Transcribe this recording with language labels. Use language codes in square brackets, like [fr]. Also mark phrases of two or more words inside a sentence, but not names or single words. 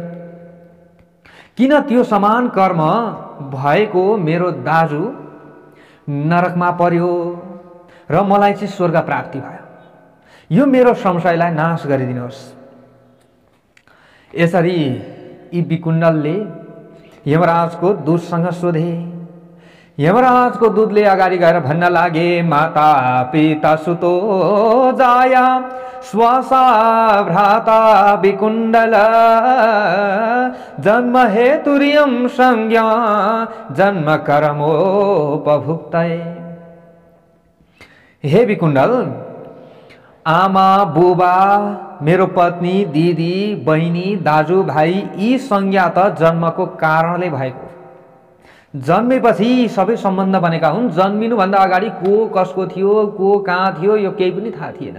[ne] किन त्यो समान कर्म भएको मेरो दाजु नरकमा पर्यो र मलाई चाहिँ स्वर्ग प्राप्ति भयो? यो मेरो संशयलाई नाश गरिदिनुहोस्। यसरी यी विकुण्डलले यमराजको दूतसँग सोधे। यमराजको दूतले अगाडि गएर भन्न लागे, [sa] माता पिता सुतो जाया स्वासा भ्राता विकुण्डल जन्म हेतुर्यम संज्ञा जन्म कर्मोपभुक्तये। [ne] हे विकुण्डल, आमा बुबा, मेरो पत्नी, दिदी, बहिनी, दाजु, भाइ, यी संज्ञा त जन्मको कारणले भएको। जन्मेपछि सबै सम्बन्ध बनेका हुन्। जन्मिनुभन्दा अगाडि को कसको थियो, को कहाँ थियो, यो केही पनि थाहा थिएन।